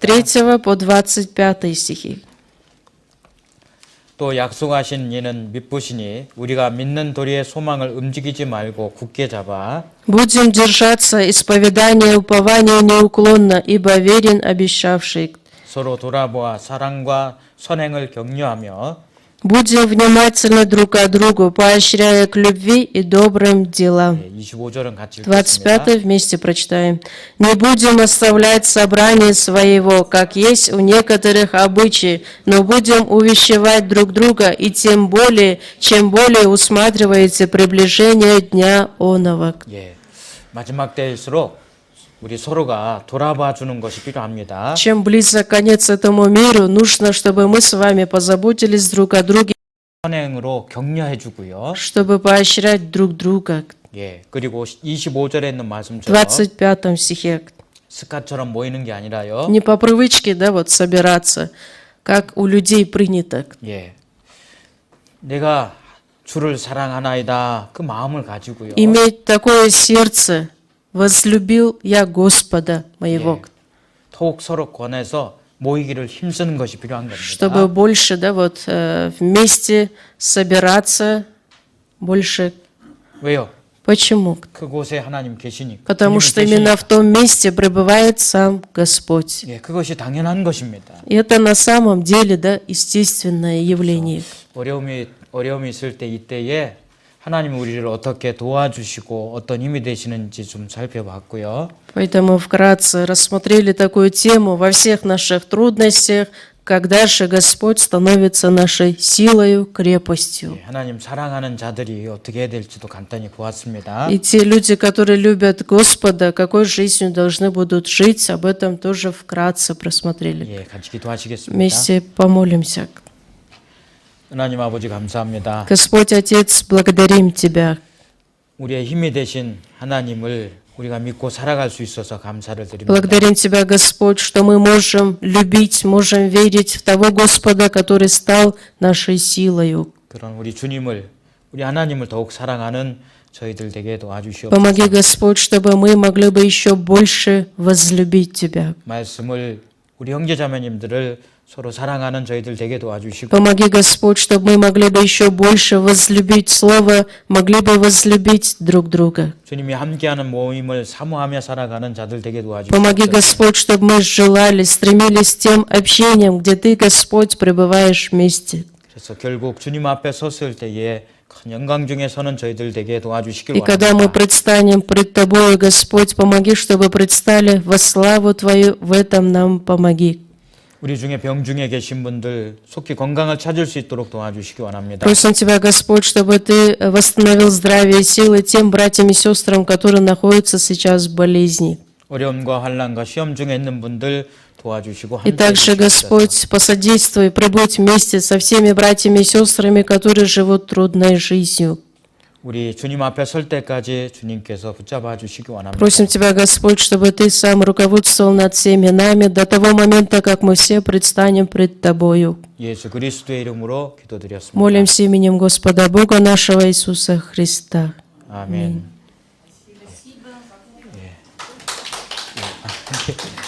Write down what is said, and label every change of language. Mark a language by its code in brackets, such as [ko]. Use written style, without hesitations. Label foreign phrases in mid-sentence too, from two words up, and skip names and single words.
[ru] 23 по 25 стихи. [ko] 또 약속하신 이는 믿으시니 우리가 믿는 도리의 소망을 움직이지 말고 굳게 잡아 [ru] Будем держаться исповедания упования неуклонно, ибо верен обещавший. [ko] 서로 돌아보아 사랑과 선행을 격려하며 [ru] Будем внимательны друг к другу, поощряя к любви и добрым делам. [ko] 25절은 같이 읽겠습니다. [ru] 25 вместе прочитаем. «Не будем оставлять собрание своего, как есть у некоторых обычаи, но будем увещевать друг друга, и тем более, чем более усматриваете приближение дня оного». [ko] 예, 마지막 때일수록 우리 서로가 돌아봐 주는 것이 필요합니다. [ru] Чем близок конец этому миру, нужно, чтобы мы с вами позаботились друг о друге, [ko] 선행으로 격려해 주고요. [ru] чтобы поощрять друг друга. [ko] 예, 그리고 25절에 있는 말씀처럼 [ru] 25 стихе. [ko] 습관처럼 모이는 게 아니라요. [ru] Не по привычке, да, вот собираться, как у людей принято. [ko] 예, 내가 주를 사랑하나이다 그 마음을 가지고요. [ru] Иметь такое сердце, возлюбил я Господа моего. [ko] 예, 더욱 서로 권해서 모이기를 힘쓰는 것이 필요한 [ru] Чтобы [ko] 겁니다. [ru] больше, да, вот вместе собираться, больше. [ko] 왜요? [ru] Почему? [ko] 그곳에 하나님 계시니까. [ru] Потому [ko] 주님이 [ru] что именно [ko] 계시니까. [ru] в том месте пребывает сам Господь. [ko] 예, 그것이 당연한 것입니다. [ru] И это на самом деле, да, естественное явление. [ko] 어려움이 있을 때 이때에 하나님 우리를 어떻게 도와주시고 어떤 힘이 되시는지 좀 살펴봤고요. [ru] Поэтому вкратце рассмотрели такую тему во всех наших трудностях, когда же Господь становится нашей силою, крепостью. [ko] 예, 하나님 사랑하는 자들이 어떻게 해야 될지도 간단히 보았습니다. [ru] И те люди, которые любят Господа, какой жизнью должны будут жить, об этом тоже вкратце просмотрели. [ko] 예, 같이 기도하시겠습니다. [ru] Вместе помолимся. [ko] 하나님 아버지 감사합니다. [ru] Господь Отец, благодарим Тебя. [ko] 우리의 힘이 되신 하나님을 우리가 믿고 살아갈 수 있어서 감사를 드립니다. [ru] Благодарим Тебя, Господь, что мы можем любить, можем верить в того Господа, который стал нашей силою. [ko] 그런 우리 주님을 우리 하나님을 더욱 사랑하는 저희들 되게 도와주시옵소서. [ru] Помоги, Господь, чтобы мы могли бы еще больше возлюбить Тебя. [ko] 말씀을 우리 형제자매님들을 서로 사랑하는 저희들 되게 도와주시고 [ru] Помоги, Господь, чтобы мы могли бы еще больше возлюбить Слово, могли бы возлюбить друг друга. [ko] 주님이 함께하는 모임을 사모하며 살아가는 자들 되게 [ru] Помоги, [ko] 도와주시옵소서. [ru] Господь, чтобы мы желали, стремились к тем общениям, где Ты, Господь, пребываешь вместе. [ko] 그래서 결국 주님 앞에 섰을 때에 큰 영광 중에 서는 저희들 되게 도와주시길 [ru] И когда мы [ko] 원합니다. [ru] предстанем пред Тобою, Господь, помоги, чтобы предстали во славу Твою, в этом нам помоги. [ko] 우리 중에 병중에 계신 분들 속히 건강을 찾을 수 있도록 도와주시기 원합니다. [ru] Просим Тебя, Господь, чтобы Ты восстановил здравие и силы тем братьям и сестрам, которые находятся сейчас в болезни. [ko] 어려움과 환난과 시험 중에 있는 분들 도와주시고 [ru] И [ko] 함께 [ru] также, [ko] 해주시옵소서. [ru] Господь, посодействуй, пробудь вместе со всеми братьями и сестрами, которые живут трудной жизнью. [ko] 우리 주님 앞에 설 때까지 주님께서 붙잡아 주시기 원합니다. [ru] Просим Тебя, Господь, чтобы Ты сам руководствовал над всеми нами до того момента, как мы все предстанем пред Тобою. [ko] 예수 그리스도의 이름으로 기도드렸습니다. [ru] Молимся именем Господа Бога нашего Иисуса Христа. [ko] 아멘. 예. 예.